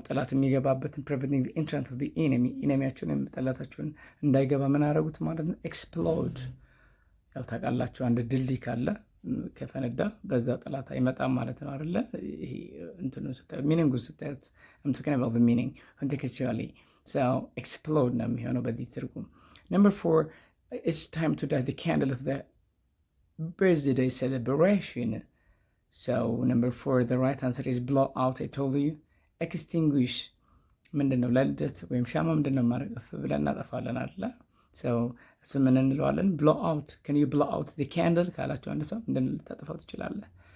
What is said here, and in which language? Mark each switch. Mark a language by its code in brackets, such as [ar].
[am] ጠላት የሚገባበትን [en] preventing the entrance of the enemy, [am] ኢነሚያችሁን ጠላታችሁን እንዳይገባ ምን አደረጉት ማለት ነው? explode። ያው ታውቃላችሁ አንድ ድልድይ ካለ ከፈነዳ በዛ ጠላት አይመጣም ማለት ነው አይደለ? ይሄ እንትኑ ስታዩት ሚኒንጉ ስታዩት [en] I'm talking about the meaning contextually. So explode [am] ነው የሚሆነው በዚህ ትርጉም። [en] Number 4, it's time to light the candle of the birthday celebration. So number 4, the right answer is blow out. I told you. Extinguish ምንድነው? [am] ለልደት ወይም ሻማ ምንድነው ማረገፍ ብለን እናጠፋለን አይደለ? So እሱ ምን እንለዋለን? [en] blow out. Can you blow out the candle [am] ካላችሁ አንድ ሰው ምንድነው ልታጠፋው ትችላለህ?